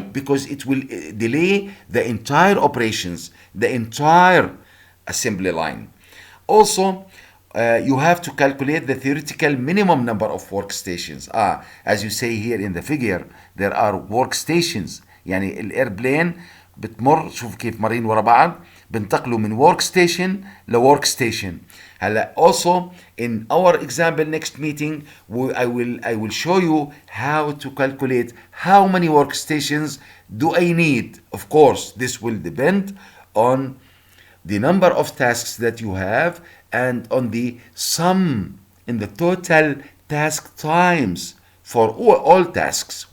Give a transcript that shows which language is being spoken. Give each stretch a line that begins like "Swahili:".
English: Because it will delay the entire operations, the entire assembly line. Also, you have to calculate the theoretical minimum number of workstations. As you say here in the figure, there are workstations.
Arabic: يعني الايربلين بتمر، شوف كيف مارين ورا بعض، بنتقلوا من workstation لwork station.
English: هلا also in our example next meeting I will show you how to calculate how many workstations do I need. Of course, this will depend on the number of tasks that you have and on the sum in the total task times for all tasks.